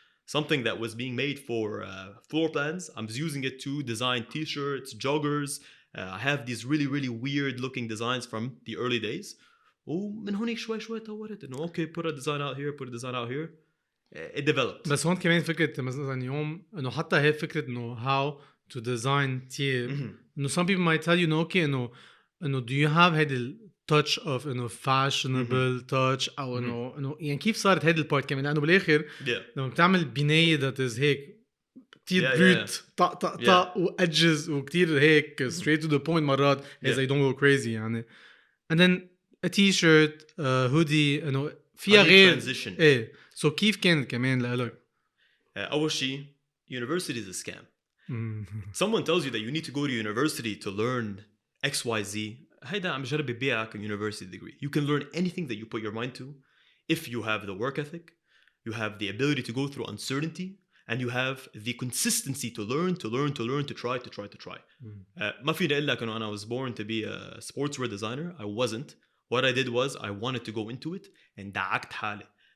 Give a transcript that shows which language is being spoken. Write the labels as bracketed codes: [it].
[en] Something that was being made for floor plans. I'm using it to design t-shirts, joggers. I have these really weird looking designs from the early days. [ar] ومن هونيك شوي طورت انه [en] okay, put a design out here, put a design out here. It developed. [ar] بس هون كمان فكرة مثلا يوم انه حتى هي فكرة انه [en] how to design team. [ar] انه [en] some people might tell you [ar] انه okay انه [en] do you have [ar] هيدي [en] touch of [ar] انه [en] fashionable touch [ar] او انه يعني كيف صارت هيدي البارت كمان لانه بالاخر لما بتعمل بناية [en] that is [ar] هيك كتير بروت طق وادجز وكتير هيك [en] straight to the point [ar] مرات [en] as they don't go crazy [ar] يعني [en] and then a t-shirt hoodie [ar] انه فيها غير ايه so كيف كانت كمان لإلك؟ [en] أول شيء university is a scam. Someone tells you that you need to go to university to learn XYZ. [ar] هيدا عم جرب يبيعك [en] a university degree. You can learn anything that you put your mind to if you have the work ethic, you have the ability to go through uncertainty, and you have the consistency to learn, to try. [ar] ما فيني أقول لك إنه [en] I was born to be a sportswear designer. I wasn't. What I did was I wanted to go into it and [ar] دعكت حالي.